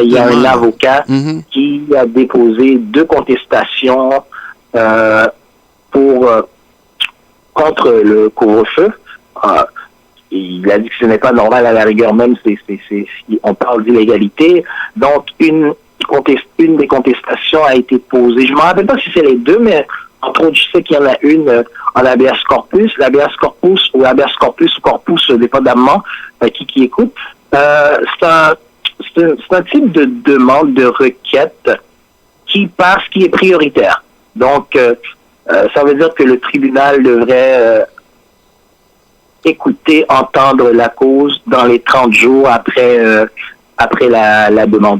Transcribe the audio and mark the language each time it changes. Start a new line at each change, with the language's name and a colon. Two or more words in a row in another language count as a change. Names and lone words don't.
French: Il y a un avocat qui a déposé 2 contestations contre le couvre-feu. Il a dit que ce n'est pas normal, à la rigueur même, on parle d'illégalité. Donc, une des contestations a été posée. Je ne me rappelle pas si c'est les 2, mais entre autres, je sais qu'il y en a une en
Latin: habeas corpus. L'habeas corpus ou habeas corpus ou corpus,
French: dépendamment qui écoute. C'est un type de demande, de requête qui est prioritaire. Donc, ça veut dire que le tribunal devrait entendre la cause dans les 30 jours après la demande.